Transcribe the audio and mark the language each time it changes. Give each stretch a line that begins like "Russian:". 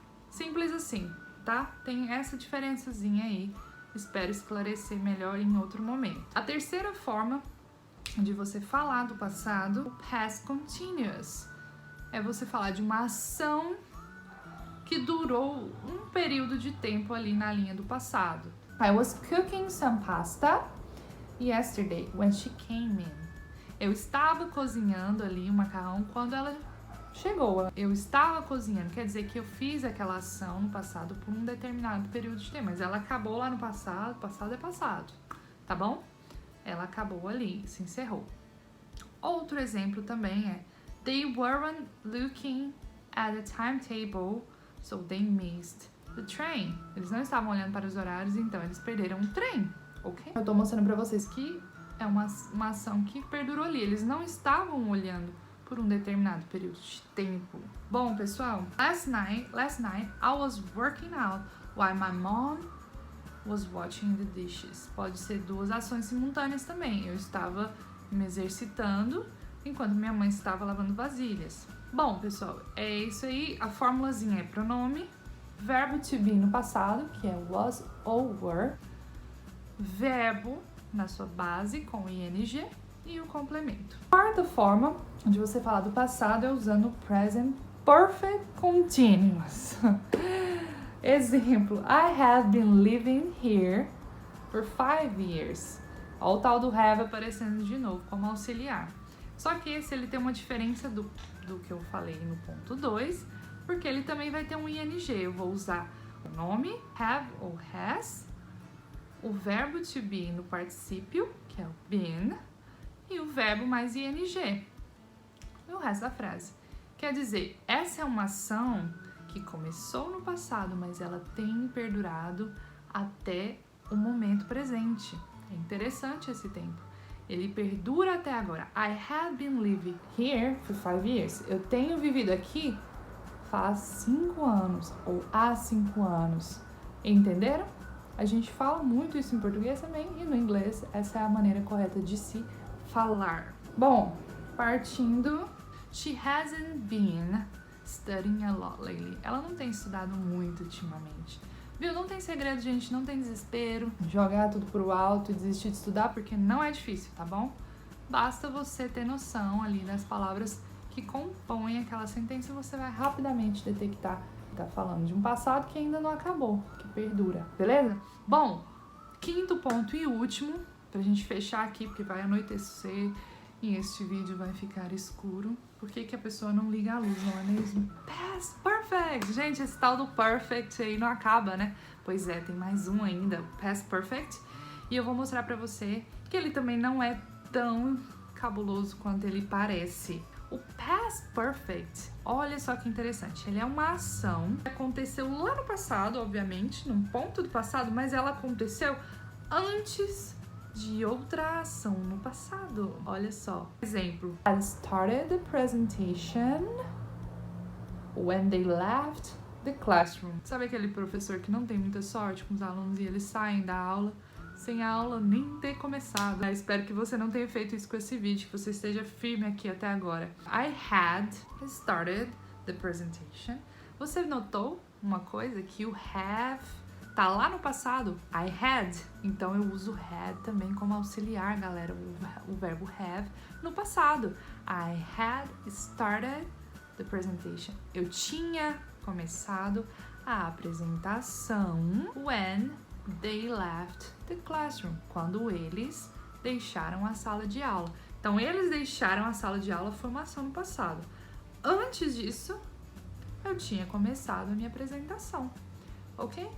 Portuguese: Simples assim, tá? Tem essa diferençazinha aí. Espero esclarecer melhor em outro momento. A terceira forma de você falar do passado, o past continuous, é você falar de uma ação que durou um período de tempo ali na linha do passado.
English: I was cooking some pasta yesterday when she came in.
Portuguese: Eu estava cozinhando ali o macarrão quando ela chegou. Eu estava cozinhando, quer dizer que eu fiz aquela ação no passado por um determinado período de tempo, mas ela acabou lá no passado, passado é passado, tá bom? Ela acabou ali, se encerrou. Outro exemplo também é
English: they weren't looking at the timetable, so they missed the train.
Portuguese: Eles não estavam olhando para os horários, então eles perderam o trem, ok? Eu tô mostrando pra vocês que é uma ação que perdurou ali. Eles não estavam olhando por um determinado período de tempo. Bom, pessoal,
English: last night I was working out while my mom was watching the dishes.
Portuguese: Pode ser duas ações simultâneas também. Eu estava me exercitando enquanto minha mãe estava lavando vasilhas. Bom, pessoal, é isso aí. A formulazinha é pronome, verbo to be no passado, que é was ou were, verbo na sua base com ing e o complemento. A quarta forma de você falar do passado é usando o present perfect continuous.
English: Exemplo, I have been living here for 5 years.
Portuguese: Olha o tal do have aparecendo de novo como auxiliar. Só que esse ele tem uma diferença do que eu falei no ponto 2, porque ele também vai ter um ing. Eu vou usar o nome, have ou has, o verbo to be no particípio, que é o been, e o verbo mais ing. E o resto da frase. Quer dizer, essa é uma ação que começou no passado, mas ela tem perdurado até o momento presente. É interessante esse tempo. Ele perdura até agora.
English: I have been living here for 5 years.
Portuguese: Eu tenho vivido aqui faz 5 anos ou há 5 anos. Entenderam? A gente fala muito isso em português também e no inglês essa é a maneira correta de se falar. Bom, partindo,
English: she hasn't been studying a lot lately.
Portuguese: Ela não tem estudado muito ultimamente. Viu? Não tem segredo, gente, não tem desespero. Jogar tudo pro alto e desistir de estudar, porque não é difícil, tá bom? Basta você ter noção ali das palavras que compõem aquela sentença e você vai rapidamente detectar Tá falando de um passado que ainda não acabou, que perdura, beleza? Bom, quinto ponto e último, pra gente fechar aqui, porque vai anoitecer e este vídeo vai ficar escuro. Por que que a pessoa não liga a luz, não é mesmo? Past Perfect! Gente, esse tal do Perfect aí não acaba, né? Pois é, tem mais um ainda, Past Perfect. E eu vou mostrar pra você que ele também não é tão cabuloso quanto ele parece. O Past Perfect, olha só que interessante, ele é uma ação que aconteceu lá no passado, obviamente, num ponto do passado, mas ela aconteceu antes de outra ação no passado. Olha só. Exemplo.
English: I started the presentation when they left the classroom.
Portuguese: Sabe aquele professor que não tem muita sorte com os alunos e eles saem da aula sem a aula nem ter começado? Eu espero que você não tenha feito isso com esse vídeo, que você esteja firme aqui até agora.
English: I had started the presentation.
Portuguese: Você notou uma coisa? Que o have tá lá no passado,
English: I had.
Portuguese: Então eu uso had também como auxiliar, galera, o verbo have no passado.
English: I had started the presentation.
Portuguese: Eu tinha começado a apresentação
English: when they left the classroom.
Portuguese: Quando eles deixaram a sala de aula. Então eles deixaram a sala de aula foi uma ação no passado. Antes disso, eu tinha começado a minha apresentação. Ok?